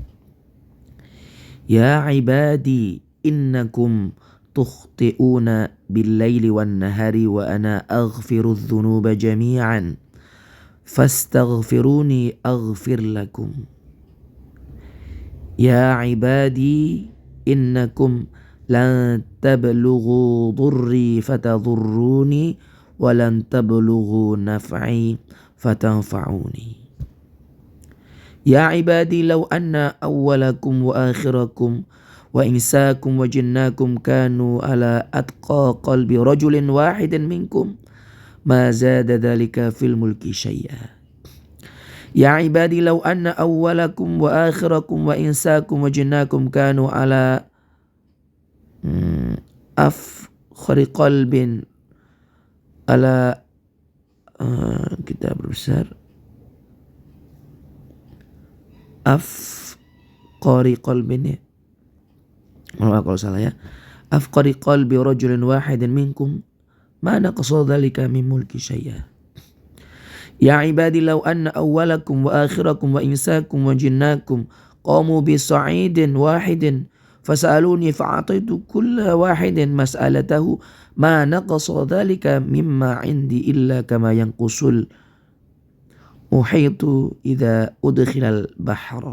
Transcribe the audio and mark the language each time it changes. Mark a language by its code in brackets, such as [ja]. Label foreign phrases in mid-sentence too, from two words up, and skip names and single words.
[ar] يا عبادي إنكم تخطئون بالليل والنهار وأنا أغفر الذنوب جميعا فاستغفروني أغفر لكم. يا عبادي إنكم لن تبلغوا ضري فتضروني ولن تبلغوا نفعي فتنفعوني. يا عبادي لو أن أولكم وآخركم وإنسكم وجنكم كانوا على أتقى قلب رجل واحد منكم ما زاد ذلك في الملك شيئا. يا عبادي لو أن أولكم وآخركم وإنسكم وجنكم كانوا على أفخر قلب على [id] kita berbesar [ar] أفقر قلب ya. [id] Maaf kalau salah ya. [ar] أفقر قلب رجل واحد منكم ما نقص ذلك من ملكي شيئا. يا عبادي لو أن أولكم وآخركم وإنسكم وجنكم قاموا بصعيد واحد فسألوني فأعطيت كل واحد مسألته ما نقص ذلك مما عندي إلا كما ينقص المخيط إذا أدخل البحر.